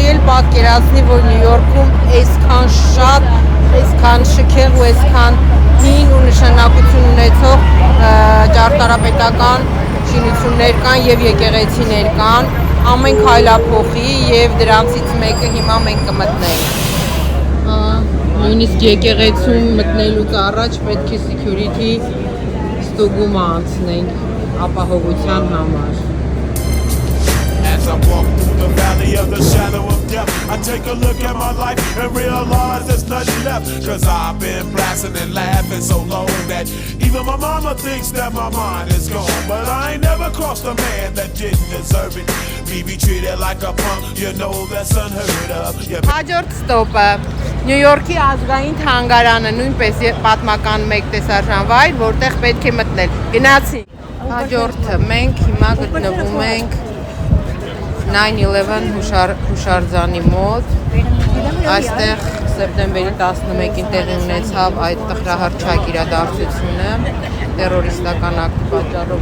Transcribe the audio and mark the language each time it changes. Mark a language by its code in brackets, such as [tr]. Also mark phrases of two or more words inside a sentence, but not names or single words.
[hy] էլ պատկերացնի, որ Նյու Յորքում այսքան շատ, այսքան շքեղ ու այսքան հին ու նշանակություն ունեցող ճարտարապետական շինություններ կան եւ եկեղեցիներ կան, ամեն քայլափոխի եւ դրանցից մեկը հիմա մենք կմտնենք։ Նույնիսկ եկեղեցում մտնելուց առաջ պետք է security ստուգում անցնենք ապահովության համար։ [en] As I walk through the valley of the shadow of death, I take a look at my life and realize there's nothing left. Cause I've been blasting and laughing so long that even my mama thinks that my mind is gone. But I ain't never crossed a man that didn't deserve it. Be treated like a punk, you know that's unheard of. [hy] Հաջորդ ստոպը Նյու Յորքի ազգային թանգարանը, նույնպես պատմական մեկ տեսարժան վայր, որտեղ պետք է մտնել։ Գնացինք։ Հաջորդը մենք հիմա գտնվում ենք 9/11 հուշարձանի մոտ։ Այստեղ սեպտեմբերի 11-ին տեղի ունեցավ այդ տխրահռչակ իրադարձությունը, տերորիստական ակտի պատճառով,